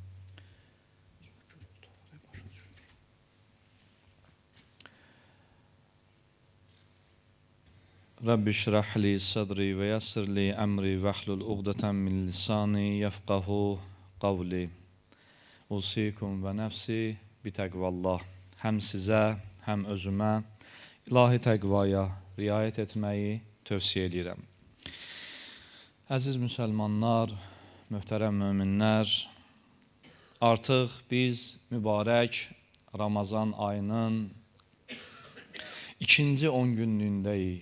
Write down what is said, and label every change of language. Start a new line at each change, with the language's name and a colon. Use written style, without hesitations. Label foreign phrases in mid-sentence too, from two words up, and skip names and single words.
Arabic: رب اشرح لي صدري ويسر لي أمري واحلل عقدة من لساني يفقهوا قولي. أوصيكم ونفسي بتقوى الله.
Azerbaijani: Hem size hem özüme ilahi təqvaya riayət etməyi tövsiyə edirəm. Əziz müsəlmanlar, möhtərəm möminlər, artıq biz mübarək Ramazan ayının ikinci 10 günlüyündəyik.